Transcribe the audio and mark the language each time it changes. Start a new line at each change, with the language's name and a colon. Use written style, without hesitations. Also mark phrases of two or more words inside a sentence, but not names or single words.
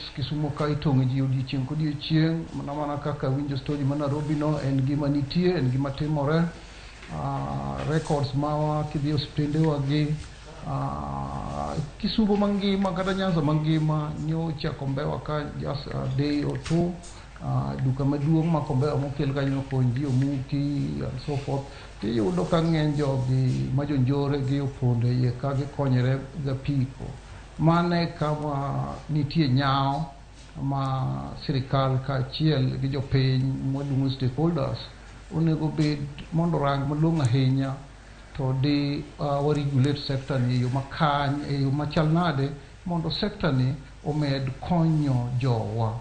Luo (Kenya and Tanzania): Kisumu ka itong'o ji odiochieng' kodiochieng', mana kaka winjo story ma Nairobi no, en gima nitie, en gima timore. Records mawa kidhi osiptendewa gi Kisumu mangima kata Nyanza mangima nyocha kombewa ka
English: just a day or two.
Luo (Kenya and Tanzania): Duka maduong' ma kombewa mokel kanyo kony ji omuki
English: and so forth.
Luo (Kenya and Tanzania): Tiyudo ka ng'eny jogi ma jonjore gi opondo iye ka gikonyore gapiko. Mane kama nitie nyao ma sirikal kaachiel gi jopiny mwaluongo stakeholders onego bed mondo rang malong'o ahinya to di waregulate sector ni e yo makany, e yo machal nade mondo sector ni omed konyo jowa.